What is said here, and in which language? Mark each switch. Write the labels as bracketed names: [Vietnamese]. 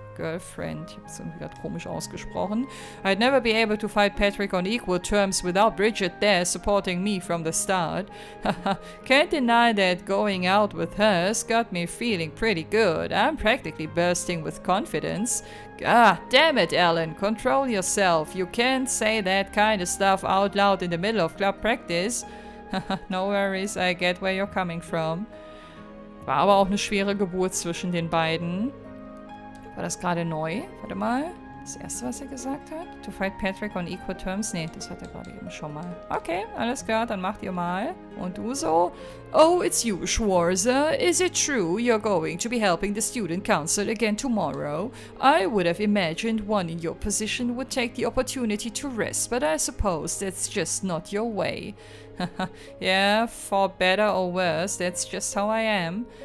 [German] Girlfriend, ich hab's irgendwie gerade komisch ausgesprochen. [English] I'd never be able to fight Patrick on equal terms without Bridget there supporting me from the start. Can't deny that going out with her's got me feeling pretty good. I'm practically bursting with confidence. Ah, damn it, Alan, control yourself. You can't say that kind of stuff out loud in the middle of club practice. No worries, I get where you're coming from. [German] War aber auch eine schwere Geburt zwischen den beiden. War das gerade neu? Warte mal. Das erste, was er gesagt hat? [English] To fight Patrick on equal terms? [German] Nee, das hat er gerade eben schon mal. Okay, alles klar, dann macht ihr mal. Und du so? [English] Oh, it's you, Schwarzer. Is it true you're going to be helping the student council again tomorrow? I would have imagined one in your position would take the opportunity to rest, but I suppose that's just not your way. Yeah, for better or worse, that's just how I am.